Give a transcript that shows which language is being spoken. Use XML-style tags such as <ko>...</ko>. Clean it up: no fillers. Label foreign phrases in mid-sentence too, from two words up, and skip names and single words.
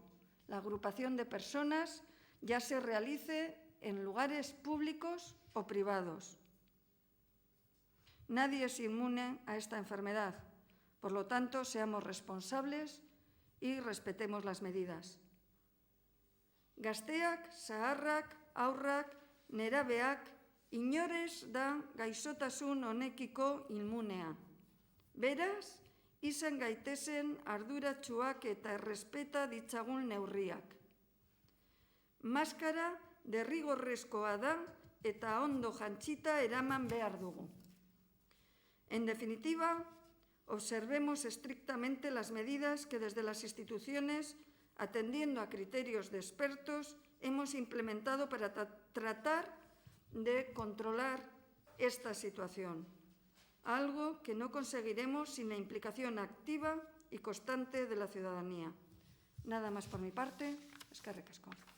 <es>La agrupación de personas ya se realice en lugares públicos o privados. Nadie es inmune a esta enfermedad. Por lo tanto, seamos responsables y respetemos las medidas.</es> <eu>Gazteak, zaharrak, haurrak, nerabeak, inorez da gaixotasun honekiko inmunea. Beraz, izan gaitezen arduratsuak eta errespeta ditzagun neurriak. Maskara derrigorrezkoa da eta ondo jantzita eraman behar dugu.</eu> <es>En definitiva, observemos estrictamente las medidas que desde las instituciones, atendiendo a criterios de expertos, hemos implementado para tratar de controlar esta situación, algo que no conseguiremos sin la implicación activa y constante de la ciudadanía. Nada más por mi parte.</es> <eu>Eskerrik asko.</eu>